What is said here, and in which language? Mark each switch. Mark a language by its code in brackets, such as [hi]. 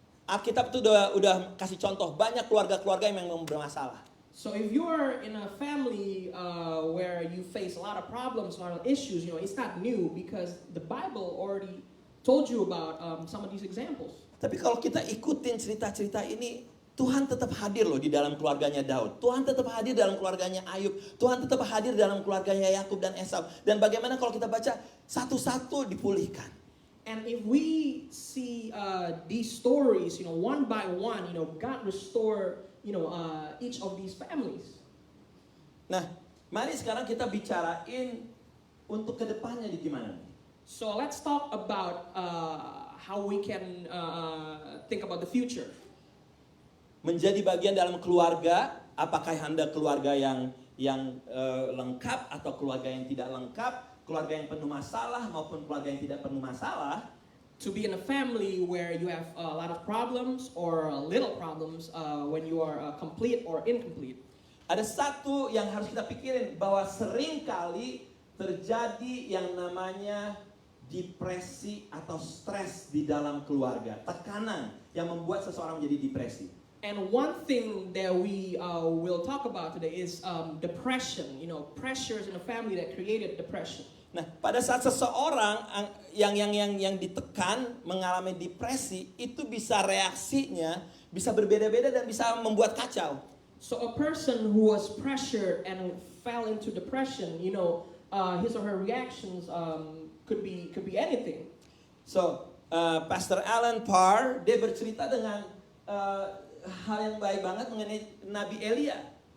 [id] Alkitab itu udah kasih contoh banyak keluarga-keluarga yang memang bermasalah. [en] So if you're in a family where you face a lot of problems, a lot of issues, it's not new because the Bible already told you about some of these examples. [id] Tapi kalau kita ikutin cerita-cerita ini, Tuhan tetap hadir loh di dalam keluarganya Daud. Tuhan tetap hadir dalam keluarganya Ayub. Tuhan tetap hadir dalam keluarganya Yakub dan Esau. Dan bagaimana kalau kita baca satu-satu dipulihkan. [en] And if we see these stories, one by one, God restore, each of these families. [id] Nah, mari sekarang kita bicarain untuk kedepannya di gimana. [en] So let's talk about how we can think about the future. [id] Menjadi bagian dalam keluarga, apakah Anda keluarga yang lengkap atau keluarga yang tidak lengkap, keluarga yang penuh masalah maupun keluarga yang tidak penuh masalah. [en] To be in a family where you have a lot of problems or little problems when you are complete or incomplete. [id] Ada satu yang harus kita pikirin, bahwa seringkali terjadi yang namanya depresi atau stres di dalam keluarga, tekanan yang membuat seseorang menjadi depresi. [en] And one thing that we will talk about today is depression. Pressures in a family that created depression. [id] Nah, pada saat seseorang yang ditekan mengalami depresi, itu bisa reaksinya bisa berbeda-beda dan bisa membuat kacau. [en] So a person who was pressured and fell into depression, his or her reactions could be anything. [id] So, Pastor Alan Parr, dia bercerita dengan hal yang baik banget mengenai Nabi Elia.